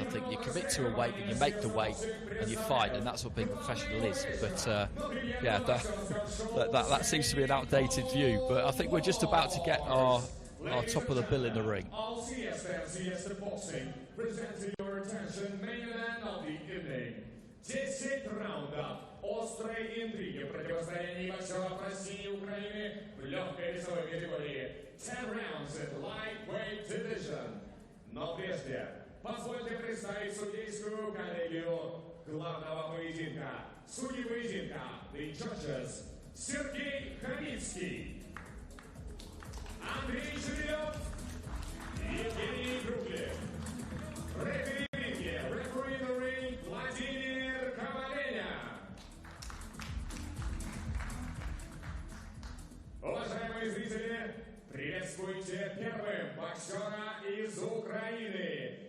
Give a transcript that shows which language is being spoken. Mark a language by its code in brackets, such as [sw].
[en] I think you commit to a weight and you make the weight and you fight, and that's what being a professional is. But yeah, that seems to be an outdated view, but I think we're just about to get our top of the bill in the ring. Siesta boxing presents to your attention main event of the evening. [ru] 10 раундов острой интриги, противостояние боксеров России и Украины в легкой весовой категории. [en] 10 rounds in lightweight division. [ru] Но прежде позвольте представить судейскую коллегию главного поединка. Судьи поединка, [en] the judges, [ru] Sergei Gorokhov, Андрей Шевелев, Евгений Круглев. [en] Referee in the ring, Vladimir Коваленя. Уважаемые зрители, приветствуйте первым боксера из Украины.